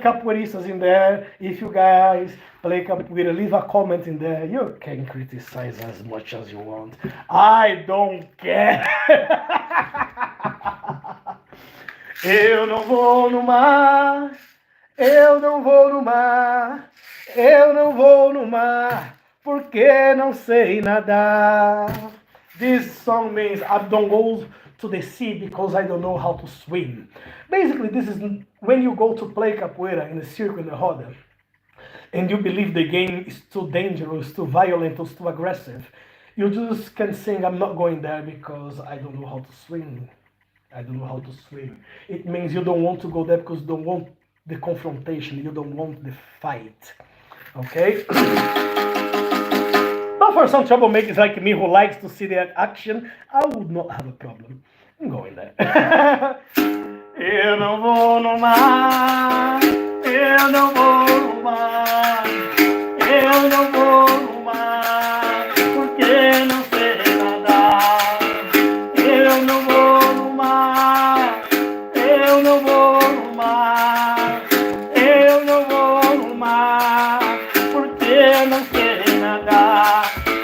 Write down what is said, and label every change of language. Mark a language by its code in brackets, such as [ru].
[en] any capoeiristas in there, if you guys play capoeira, leave a comment in there. You can criticize as much as you want. I don't care. [pt] Eu não vou no mar, eu não vou no mar, eu não vou no mar, porque não sei nadar. [en] This song means I don't go to the sea because I don't know how to swim. Basically, this is when you go to play capoeira in a circle, in the roda, and you believe the game is too dangerous, too violent, or too aggressive. You just can sing, I'm not going there because I don't know how to swim. I don't know how to swim. It means you don't want to go there because you don't want the confrontation, you don't want the fight. Okay? But for some troublemakers like me who likes to see the action, I would not have a problem. I'm going there. [pt] Eu não vou no mar, eu não vou no mar, eu não vou no mar, porque não sei nadar. Eu não vou no mar, eu não vou no mar, eu não vou no mar, porque não sei nadar.